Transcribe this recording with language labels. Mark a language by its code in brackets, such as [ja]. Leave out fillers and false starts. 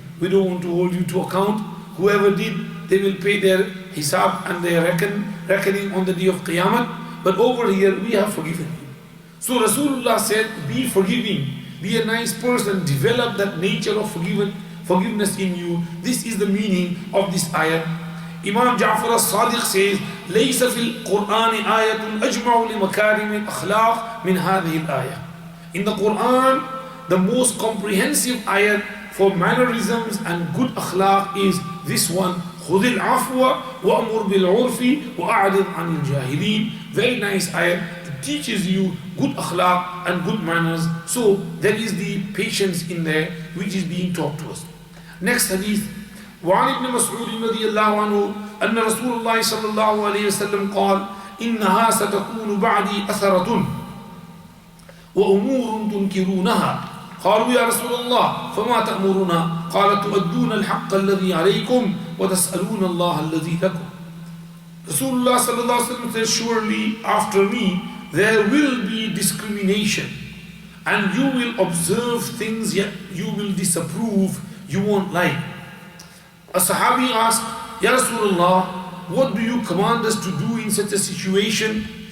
[en] We don't want to hold you to account. Whoever did, they will pay their hisab and their reckoning on the day of Qiyamah. But over here, we have forgiven you. So Rasulullah said, be forgiving, be a nice person, develop that nature of forgiveness in you. This is the meaning of this ayah. Imam Ja'far As-Sadiq says, [ar] لَيْسَ فِي الْقُرْآنِ آيَةٌ أَجْمَعُ لِمَكَارِمِ الْأَخْلَاقِ مِنْ هَذِهِ الْآيَةِ. [en] In the Quran, the most comprehensive ayah for mannerisms and good akhlaq is this one. [ar] خُذِ الْعَفْوَ وَأْمُرْ بِالْعُرْفِ وَأَعْرِضْ عَنِ الْجَاهِلِينَ. [en] Very nice ayah. It teaches you good akhlaq and good manners. So there is the patience in there which is being taught to us. Next hadith. [ar] وعن ابن مسعود رضي الله عنه أن رسول الله صلى الله عليه وسلم قال إنها ستكون بعدي أثرة وأمور تنكرونها قالوا يا رسول الله فما تأمرنا قال تؤدون الحق الذي عليكم وتسألون الله الذي لكم. [en] Rasulullah صلى الله عليه وسلم says, surely after me there will be discrimination and you will observe things yet you will disapprove, you won't like. A Sahabi asked, Ya Rasulullah, what do you command us to do in such a situation?